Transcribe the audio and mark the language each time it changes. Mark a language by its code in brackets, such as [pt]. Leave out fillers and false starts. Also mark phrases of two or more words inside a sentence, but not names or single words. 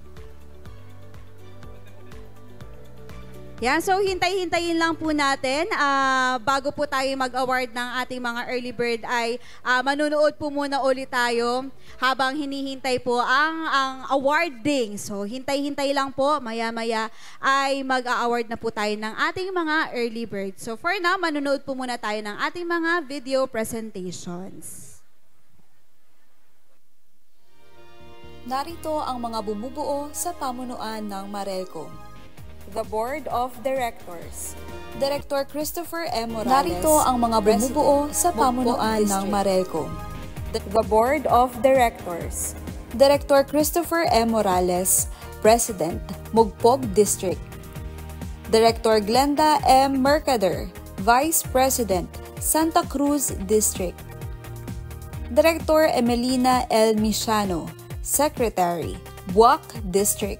[tl] Yan, so hintay-hintayin lang po natin. Bago po tayo mag-award ng ating mga [en] early bird [tl] ay manunood po muna ulit tayo habang hinihintay po ang awarding. So hintay-hintay lang po, maya-maya ay mag-a-award na po tayo ng ating mga [en] early bird. So for now, [tl] manunood po muna tayo ng ating mga [en] video presentations. [tl] Narito ang mga bumubuo sa pamunuan ng Marelco. [en] The Board of Directors. Director Christopher M. Morales. [tl] Narito ang mga bumubuo sa pamunuan ng Marelco. [en] The Board of Directors. Director Christopher M. Morales, President, Mugpog District. Director Glenda M. Mercader, Vice President, Santa Cruz District. Director Emelina L. Misiano, Secretary, Buac District.